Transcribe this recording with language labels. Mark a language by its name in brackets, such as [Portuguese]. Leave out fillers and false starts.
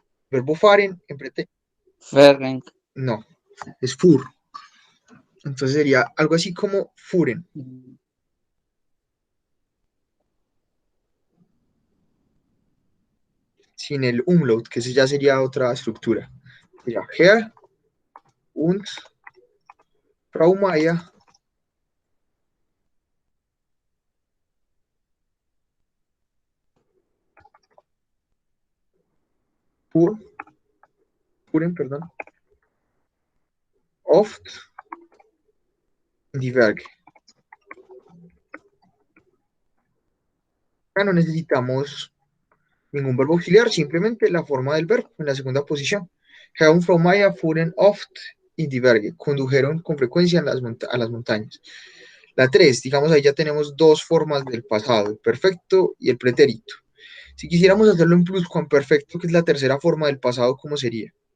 [Spanish] Verbo fahren en pretérito. Fahren. No, es fur. Entonces sería algo así como furen. Sin el umlaut, que ese ya sería otra estructura. [German] Sería Herr und Frau Maya fuhren, perdón, oft in die Berge. [Spanish] Acá no necesitamos ningún verbo auxiliar, simplemente la forma del verbo en la segunda posición. [German] Herr und Frau Maya fuhren oft in die Berge. [Spanish] Condujeron con frecuencia a las montañas. La 3, digamos, ahí ya tenemos dos formas del pasado, el perfecto y el pretérito. Si quisiéramos hacerlo en pluscuamperfecto, que es la tercera forma del pasado, ¿cómo sería?